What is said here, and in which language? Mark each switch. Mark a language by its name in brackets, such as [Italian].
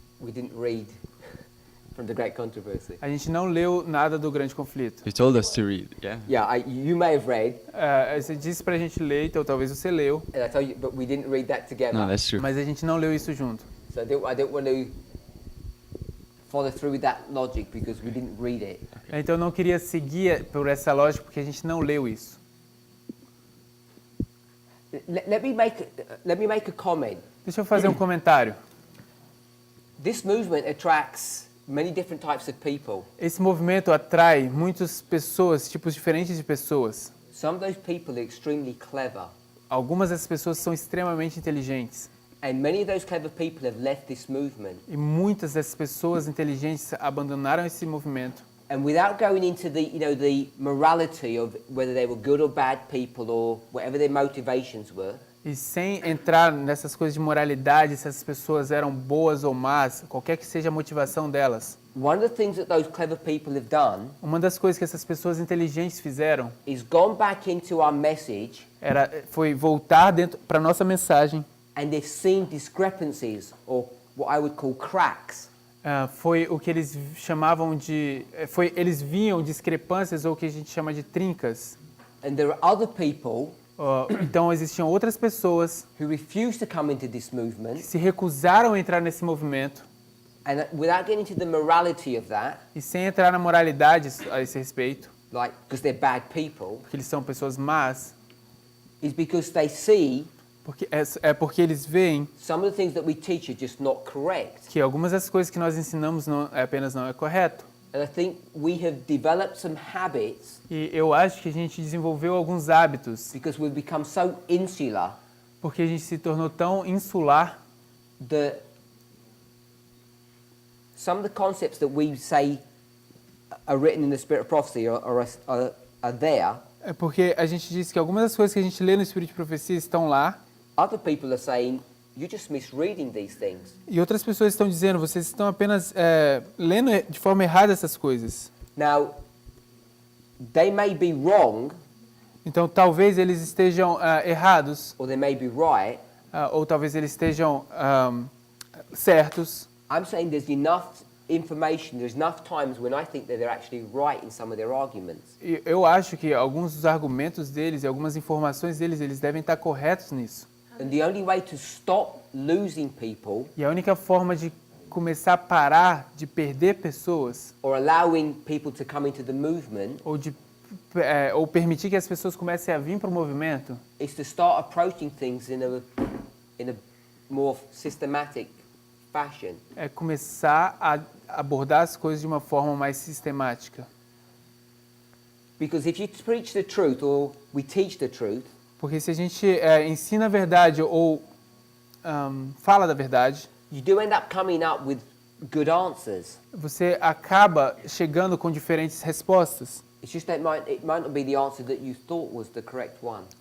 [English] We didn't read from the Great Controversy. [Portuguese] A gente não leu nada do Grande Conflito. [English] You told us to read, yeah? Yeah, you may have read. [Portuguese] Você disse pra gente ler, então talvez você leu. [English] And I told you, but we didn't read that together. No, that's true. [Portuguese] Mas a gente não leu isso junto. [English] So I don't want to follow through with that logic because we didn't read it. [Portuguese] Então eu não queria seguir por essa lógica porque a gente não leu isso. [English] Let me make a comment. [Portuguese] Deixa eu fazer um comentário. [English] This movement attracts many different types of people. [Portuguese] Esse movimento atrai muitas pessoas, tipos diferentes de pessoas. [English] Some of those people are extremely clever. [Portuguese] Algumas dessas pessoas são extremamente inteligentes. [English] And many of those clever people have left this movement. [Portuguese] E muitas dessas pessoas inteligentes abandonaram esse movimento. [English] And without going into the morality of whether they were good or bad people or whatever their motivations were. [Portuguese] E sem entrar nessas coisas de moralidade, se essas pessoas eram boas ou más, qualquer que seja a motivação delas. [English] One of the things that those clever people have done [Portuguese] Uma das coisas que essas pessoas inteligentes fizeram [English] is gone back into our message [Portuguese] foi voltar dentro para nossa mensagem. [English] and they've seen discrepancies or what I would call cracks. [Portuguese] Foi o que eles chamavam de... eles viam discrepâncias ou o que a gente chama de trincas. [English] And there are other people [Portuguese] então existiam outras pessoas [English] who refused to come into this movement. [Portuguese] Que se recusaram a entrar nesse movimento. [English] And without getting into the morality of that, [Portuguese] e sem entrar na moralidade a esse respeito, [English] like because they're bad people, [Portuguese] porque eles são pessoas más, [English] is because they see [Portuguese] porque eles veem [English] some of the things that we teach are just not correct. [Portuguese] Que algumas das coisas que nós ensinamos não é correto. [English] And I think we have developed some habits. [Portuguese] E eu acho que a gente desenvolveu alguns hábitos. [English] Because we've become so insular. [Portuguese] Porque a gente se tornou tão insular. [English] That some of the concepts that we say are written in the spirit of prophecy are there. [Portuguese] É porque a gente diz que algumas das coisas que a gente lê no Espírito de Profecia estão lá. [English] Other people are saying you're just misreading these things. [Portuguese] E outras pessoas estão dizendo vocês estão apenas lendo de forma errada essas coisas. [English] Now, they may be wrong. [Portuguese] Então talvez eles estejam errados. [English] Or they may be right. [Portuguese] Ou talvez eles estejam certos. [English] I'm saying there's enough information, there's enough times when I think that they're actually right in some of their arguments. [Portuguese] Eu acho que alguns dos argumentos deles e algumas informações deles, eles devem estar corretos nisso. [English] And the only way to stop losing people, [Portuguese] e a única forma de começar a parar de perder pessoas, [English] or allowing people to come into the movement, [Portuguese] ou permitir que as pessoas comecem a vir para o movimento, [English] is to start approaching things in a more systematic fashion. [Portuguese] É começar a abordar as coisas de uma forma mais sistemática. [English] Because if you preach the truth or we teach the truth, [Portuguese] porque se a gente ensina a verdade ou fala da verdade, [English] you do end up coming up with good answers. [Portuguese] Você acaba chegando com diferentes respostas. [English] It's just that it might not be the answer that you thought was the correct one.